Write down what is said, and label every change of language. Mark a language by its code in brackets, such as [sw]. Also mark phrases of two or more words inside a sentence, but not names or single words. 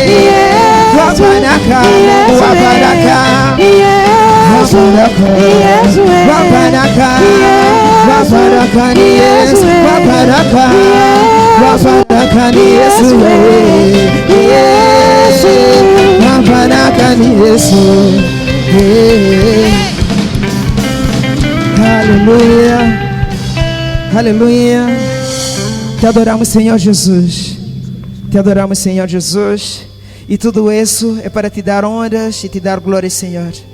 [sw] Wa baraka. Wa baraka. Wa baraka. Wa baraka. Wa baraka ni Yesu. Wa baraka. Wa baraka ni Yesu. Wa baraka ni Yesu. [pt] Aleluia. Aleluia. Te adoramos, Senhor Jesus. Te adoramos, Senhor Jesus. E tudo isso é para te dar honras e te dar glória, Senhor.